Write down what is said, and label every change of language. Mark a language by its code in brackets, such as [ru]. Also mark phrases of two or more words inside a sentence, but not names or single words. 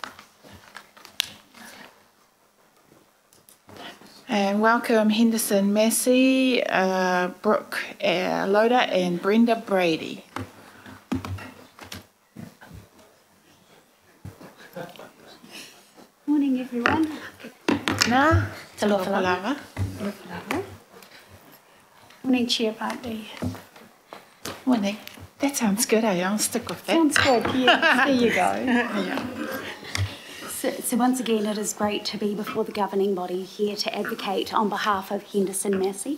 [en] And welcome Henderson Massey, Brooke Loader and Brenda Brady. Morning everyone. Nā, [sm] Talofa lava. [en] Morning Chair Bartley. Morning. That sounds good, eh? I'll stick with that. Sounds good, yes. There you go. Yeah. So once again, it is great to be before the governing body here to advocate on behalf of Henderson Massey.